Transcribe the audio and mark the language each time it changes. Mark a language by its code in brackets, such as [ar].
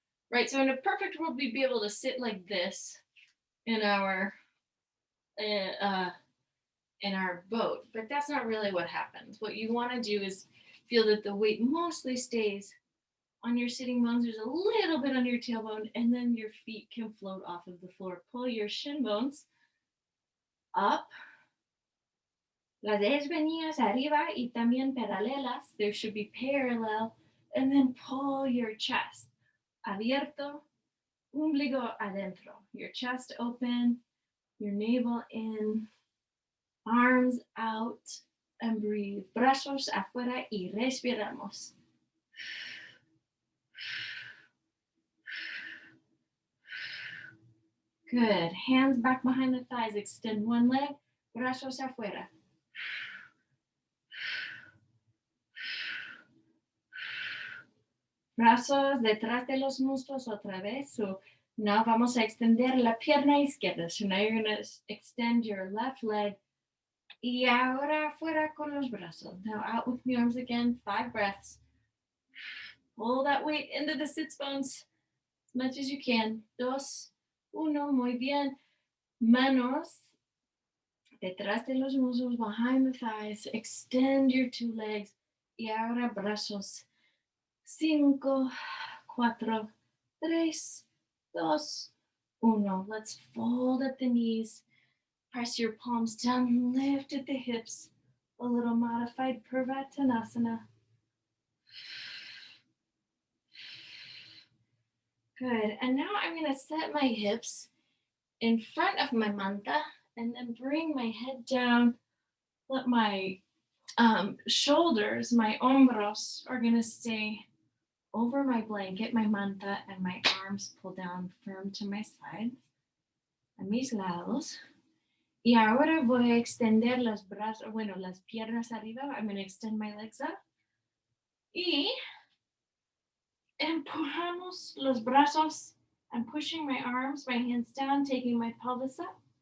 [en] Right, so in a perfect world, we'd be able to sit like this in our boat, but that's not really what happens. What you want to do is feel that the weight mostly stays on your sitting bones. There's a little bit under your tailbone, and then your feet can float off of the floor. Pull your shin bones up. [es] Las desvenidas arriba y también paralelas. [en] There should be parallel, and then pull your chest. [es] Abierto, ombligo adentro. [en] Your chest open, your navel in, arms out, and breathe. [es] Brazos afuera y respiramos. [en] Good. Hands back behind the thighs. Extend one leg. [es] Brazos afuera. Brazos detrás de los muslos otra vez. [en] So now [es] vamos a extender la pierna izquierda. [en] So now you're going to extend your left leg [es] Y ahora afuera con los brazos. [en] Now out with the arms again. 5 breaths. Pull that weight into the sits bones as much as you can. [es] 2, 1. Muy bien. Manos detrás de los muslos, [en] behind the thighs. Extend your 2 legs. [es] Y ahora brazos. [en] 5, 4, 3, 2, 1. Let's fold up the knees. Press your palms down, lift at the hips. A little modified Purvattanasana. Good. And now I'm going to set my hips in front of my manta and then bring my head down. Let my shoulders, my hombros, are going to stay over my blanket, my manta, and my arms pull down firm to my sides, [es] a mis lados. Y ahora voy a extender los brazos, bueno, las piernas arriba. [en] I'm going to extend my legs up. [es] Y empujamos los brazos. [en] I'm pushing my arms, my hands down, taking my pelvis up.